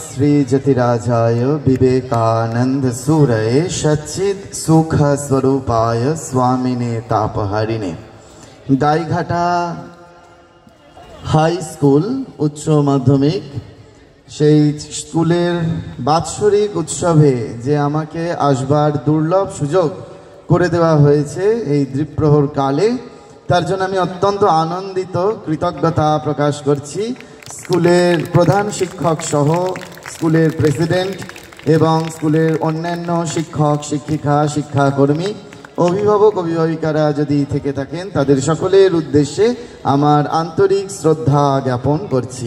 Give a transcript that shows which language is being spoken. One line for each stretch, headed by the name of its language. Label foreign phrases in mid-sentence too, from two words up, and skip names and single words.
Sanskrit: श्री जतिराजाय विवेकानंद सूरये सच्चिद सुख स्वरूपाय स्वामिने तापहारिणे।
Bangla: গাইঘাটা হাই স্কুল উচ্চ মাধ্যমিক সেই স্কুলের বাৎসরিক উৎসবে যে আমাকে আসবার দুর্লভ সুযোগ করে দেওয়া হয়েছে এই দ্বীপ্রহর কালে, তার জন্য আমি অত্যন্ত আনন্দিত, কৃতজ্ঞতা প্রকাশ করছি স্কুলের প্রধান শিক্ষক সহ স্কুলের প্রেসিডেন্ট এবং স্কুলের অন্যান্য শিক্ষক শিক্ষিকা শিক্ষাকর্মী অভিভাবক অভিভাবিকারা যদি থেকে থাকেন তাদের সকলের উদ্দেশ্যে আমার আন্তরিক শ্রদ্ধা জ্ঞাপন করছি।